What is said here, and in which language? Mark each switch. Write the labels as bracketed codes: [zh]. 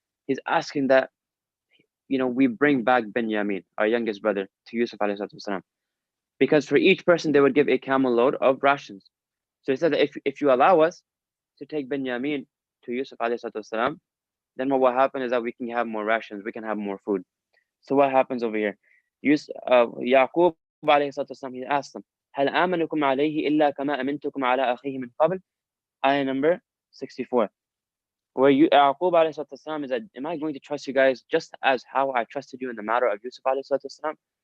[en] He's asking that, we bring back Binyamin, our youngest brother, to Yusuf alayhi salatu wasalam. Because for each person, they would give a camel load of rations. So he said that if you allow us to take Binyamin to Yusuf alayhi salatu wasalam, then what will happen is that we can have more rations, we can have more food. So what happens over here? Yaqub alayhi salatu wasalam, he asked them, [ar] هل آمنكم عليه إلا كما أمنتكم على أخيه من قبل? [en] Ayah number 64. Where Yaqub alayhi salatu wasalam is that, am I going to trust you guys just as how I trusted you in the matter of Yusuf alayhi salatu wasalam?